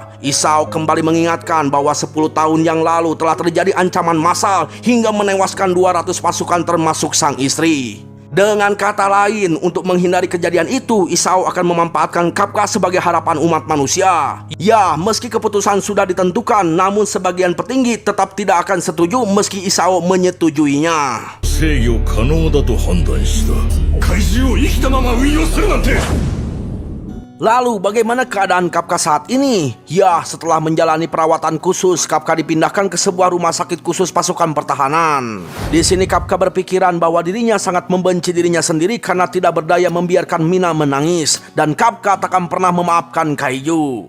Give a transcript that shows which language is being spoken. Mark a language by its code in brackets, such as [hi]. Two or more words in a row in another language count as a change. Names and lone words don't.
[id] Isao kembali mengingatkan bahwa 10 tahun yang lalu telah terjadi ancaman massal hingga menewaskan 200 pasukan termasuk sang istri. Dengan kata lain, untuk menghindari kejadian itu, Isao akan memanfaatkan Kafka sebagai harapan umat manusia. Ya, meski keputusan sudah ditentukan, namun sebagian petinggi tetap tidak akan setuju meski Isao menyetujuinya. [ja] 制御可能だと判断した怪獣を生きたまま運用するなんて [id] Lalu bagaimana keadaan Kafka saat ini? Ya, setelah menjalani perawatan khusus, Kafka dipindahkan ke sebuah rumah sakit khusus pasukan pertahanan. Di sini Kafka berpikiran bahwa dirinya sangat membenci dirinya sendiri karena tidak berdaya membiarkan Mina menangis, dan Kafka takkan pernah memaafkan Kaiju.